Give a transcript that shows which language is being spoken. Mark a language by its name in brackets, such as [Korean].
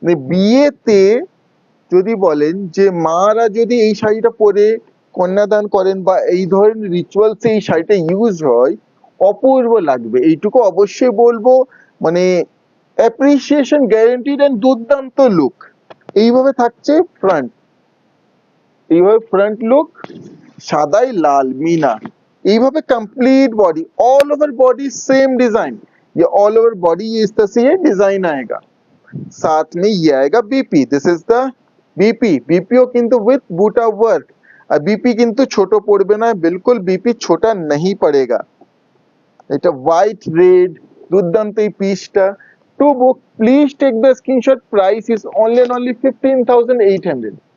[Bangla] বিয়েতে যদি বলেন যে মারা যদি এই শাড়িটা পরে কন্যাদান করেন বা এই ধরনের রিচুয়ালসে এই শাড়িটা ইউজ হয়, অপূর্ব লাগবে, এইটুকু অবশ্যই বলবো। মানে অ্যাপ্রিসিয়েশন গ্যারান্টিড এন্ড দুর্দান্ত লুক। এইভাবে থাকছে ফ্রন্ট, এইভাবে ফ্রন্ট লুক, সাদাই লাল মিনা। [Hindi] এইভাবে complete body, all over body same design, ये ऑल ओवर बॉडी ये इस तरह से ये डिजाइन आएगा। साथ में ये आएगा BP, this is the BP. [Bangla] BPO किंतु with Buta work, আর BP কিন্তু ছোট পড়বে না, [Hindi] বিলকুল বিপি ছোটা नहीं पड़ेगा। [Bangla] এটা হোয়াইট রেড, দুর্দান্ত এই পিসটা। [English] To book please take the screenshot, price is only 15,800।